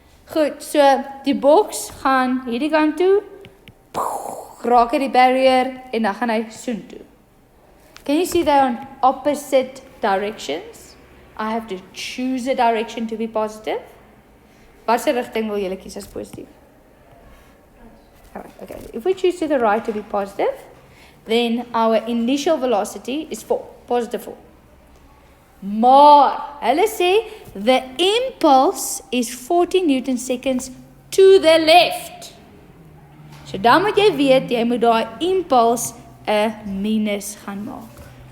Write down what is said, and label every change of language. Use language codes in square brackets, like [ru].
[af] Goed, so die boks gaan hierdie kant toe, raak hy die barrier en dan gaan hy soontoe. [en] Can you see they're on opposite directions? I have to choose a direction to be positive. [af] Watse rigting wil julle kies as positief? Alright, okay. [en] If we choose to the right to be positive, then our initial velocity is 4, positive 4. Maar, hulle sê, the impulse is 40 Newton seconds to the left. [af] So dan moet jy weet, jy moet daai impuls 'n minus gaan maak.